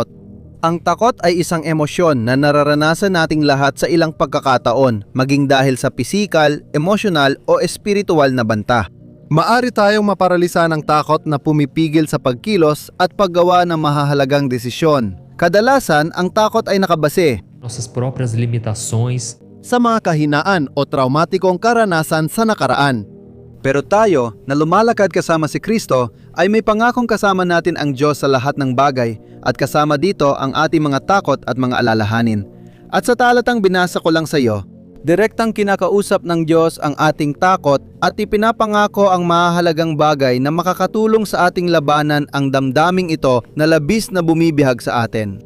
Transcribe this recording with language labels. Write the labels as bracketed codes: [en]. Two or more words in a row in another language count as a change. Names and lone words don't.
[tl] Ang takot ay isang emosyon na nararanasan nating lahat sa ilang pagkakataon, maging dahil sa pisikal, emosyonal o espiritual na banta. Maari tayong maparalisa ng takot na pumipigil sa pagkilos at paggawa ng mahahalagang desisyon. Kadalasan, ang takot ay nakabase [pt] nossas próprias limitações, [tl] sa mga kahinaan o traumatikong karanasan sa nakaraan. Pero tayo, na lumalakad kasama si Kristo, ay may pangakong kasama natin ang Diyos sa lahat ng bagay at kasama dito ang ating mga takot at mga alalahanin. At sa talatang binasa ko lang sa iyo, direktang kinakausap ng Diyos ang ating takot at ipinapangako ang mahalagang bagay na makakatulong sa ating labanan ang damdaming ito na labis na bumibihag sa atin.